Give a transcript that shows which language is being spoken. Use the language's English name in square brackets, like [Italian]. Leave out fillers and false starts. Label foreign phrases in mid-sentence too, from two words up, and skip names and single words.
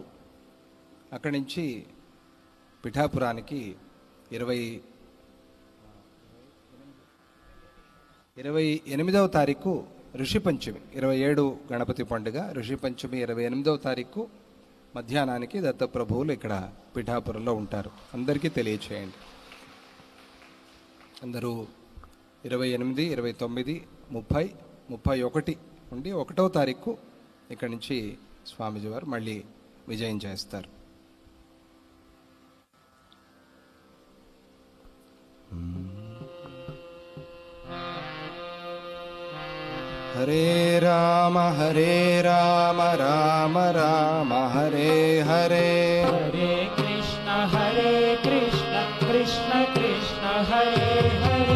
[Telugu] అక్కడి నుంచి పిఠాపురానికి 28వ తారీఖు ఋషి పంచమి, 27 గణపతి పండుగ, ఋషి పంచమి 28వ తారీఖు మధ్యాహ్నానికి దత్తప్రభువులు ఇక్కడ పిఠాపురంలో ఉంటారు. అందరికీ తెలియచేయండి. అందరూ 28, 29, 30, 31 నుండి 1వ తారీఖు ఇక్కడి నుంచి స్వామీజీ వారు మళ్ళీ విజయం చేస్తారు. హరే రామ రామ రామ హరే హరే, హరే కృష్ణ కృష్ణ కృష్ణ హరే హరే,